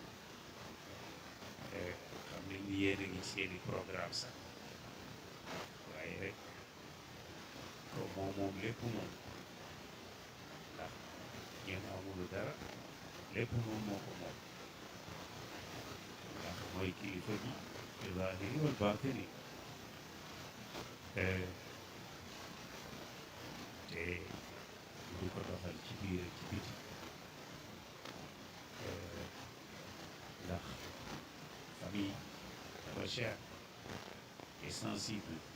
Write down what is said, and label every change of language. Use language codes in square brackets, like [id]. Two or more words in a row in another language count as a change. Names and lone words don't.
[wo] xam ne ni yéen a ngi seeni programme sax waaye rek ko moom lépp moom ndax ñeen amulu dara lépp moom moo ko moom ndax mooy kilifa gi [ar] في الظاهر والباطن [wo] te du ko doxal ci biir ci biti ndax famille dafa [fr] cher et sensible